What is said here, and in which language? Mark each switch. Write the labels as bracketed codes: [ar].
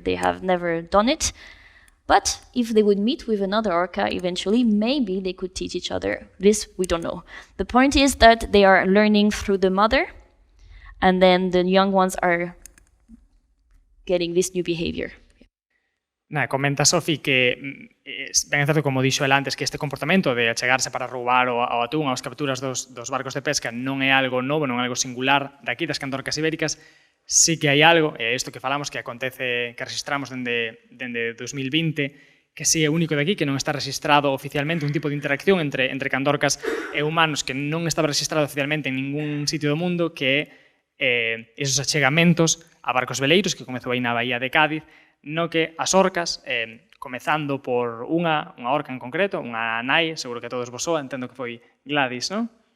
[en] They have never done it. But if they would meet with another orca eventually, maybe they could teach each other. This we don't know. The point is that they are learning through the mother, and then the young ones are getting this new behavior. [gl] Comenta Sophie que ben é certo, como dixo ela antes, que este comportamento de achegarse para roubar o atún aos capturas dos barcos de pesca non é algo novo, non é algo singular daqui das candorcas ibéricas. Sí que hai algo, isto que falamos, que acontece, que registramos dende 2020, que sí é único de aquí, que non está registrado oficialmente, un tipo de interacción entre candorcas e humanos que non estaba registrado oficialmente en ningún sitio do mundo, que é esos achegamentos a barcos veleiros, que comezou aí na Bahía de Cádiz, no que as orcas, comezando por unha orca en concreto, unha nai, seguro que a todos vos soa, entendo que foi Gladys, non?